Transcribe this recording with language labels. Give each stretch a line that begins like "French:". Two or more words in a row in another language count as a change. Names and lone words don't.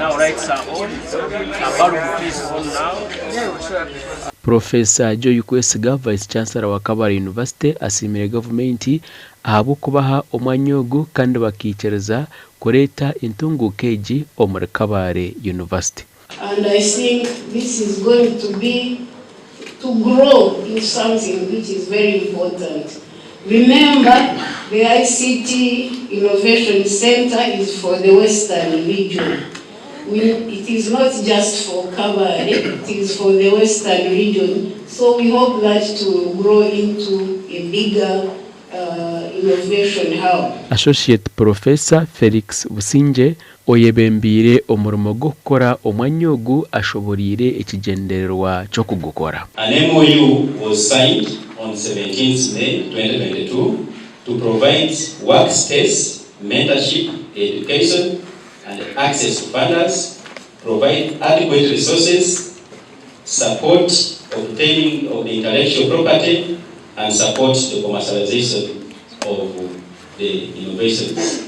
Nyankole: Professor Joy Kwesiga,
English: Vice Chancellor
Nyankole: wa Kabale University, asimire Gavumenti ahabwo kubaha omwanya ogu kandi bakikereza kureta etongoize omuri Kabale University.
English: And I think this is going to grow into something which is very important. Remember, the ICT Innovation Center is for the Western region. It is not just for Kabale, it is for the Western region. So we hope that to grow into a bigger innovation hub. Associate Professor
Nyankole: Felix Businje oyebembire omurimo gwo gukora omwanya ogu ashoborire ekigendererwa cyo kugukora.
English: An MOU was signed on 17th May 2022 to provide workspace, mentorship, education, and access to funders, provide adequate resources, support obtaining of the intellectual property, and support the commercialization of the innovations.